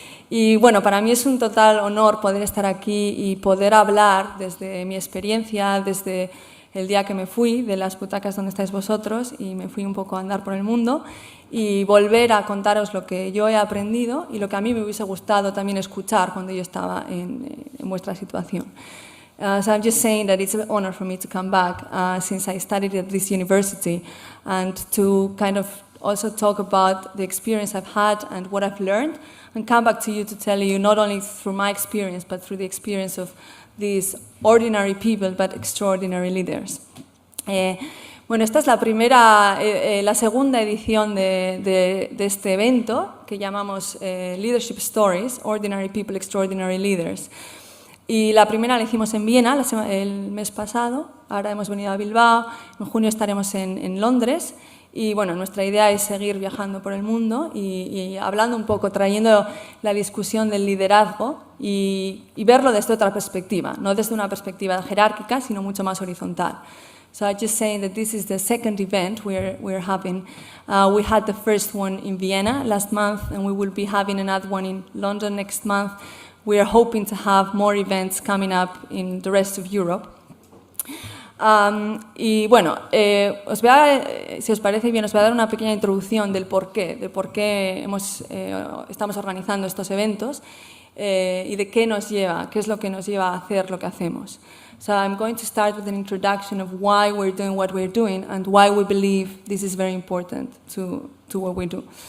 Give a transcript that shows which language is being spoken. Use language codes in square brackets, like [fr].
[es] Y bueno, para mí es un total honor poder estar aquí y poder hablar desde mi experiencia, desde el día que me fui de las butacas donde estáis vosotros y me fui un poco a andar por el mundo y volver a contaros lo que yo he aprendido y lo que a mí me hubiese gustado también escuchar cuando yo estaba en vuestra situación. [en] So I'm just saying that it's an honor for me to come back since I studied at this university and to kind of also talk about the experience I've had and what I've learned and come back to you to tell you not only through my experience but through the experience of these ordinary people but extraordinary leaders. [es] Bueno, esta es la segunda edición de este evento que llamamos Leadership Stories, Ordinary People, Extraordinary Leaders. Y la primera la hicimos en Viena el mes pasado, ahora hemos venido a Bilbao, en junio estaremos en Londres Y bueno, nuestra idea es seguir viajando por el mundo y hablando un poco, trayendo la discusión del liderazgo y verlo desde otra perspectiva, no desde una perspectiva jerárquica, sino mucho más horizontal. [en] So I'm just saying that this is the second event we're having. We had the first one in Vienna last month, and we will be having another one in London next month. We are hoping to have more events coming up in the rest of Europe. [es] Y bueno, si os parece bien, os voy a dar una pequeña introducción del por qué estamos organizando estos eventos y de qué es lo que nos lleva a hacer lo que hacemos. [en] So I'm going to start with an introduction of why we're doing what we're doing and why we believe this is very important to what we do.